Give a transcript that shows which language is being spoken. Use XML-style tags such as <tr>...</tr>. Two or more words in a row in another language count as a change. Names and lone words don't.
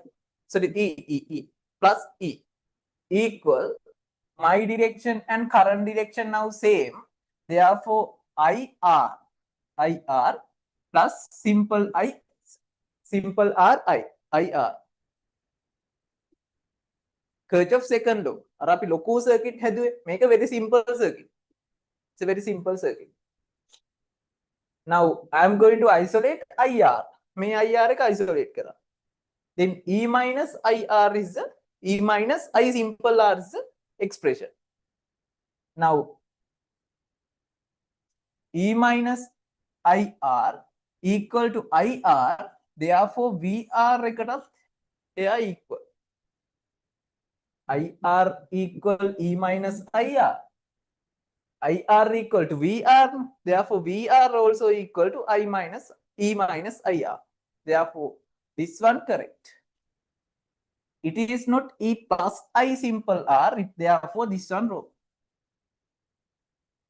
<en>So the E plus E equal my direction and current direction now same. Therefore, IR plus simple I, simple R I, IR. Kirchhoff's second law.</en> <si>අර අපි ලොකු circuit හැදුවේ. මේක</si> <en>very simple circuit. It's a very simple circuit. Now I am going to isolate IR.</en> <si>මේ IR එක isolate කරා.</si> <en>Then E minus IR is the E minus I simple R is the expression. Now E minus IR equal to IR.</en> <si>Therefore VR එකටත් එයා equal.</si> <en>IR equal E minus IR. IR equal to VR. Therefore VR also equal to I minus E minus IR. Therefore this one correct. It is not E plus I simple R. Therefore this one wrong.</en>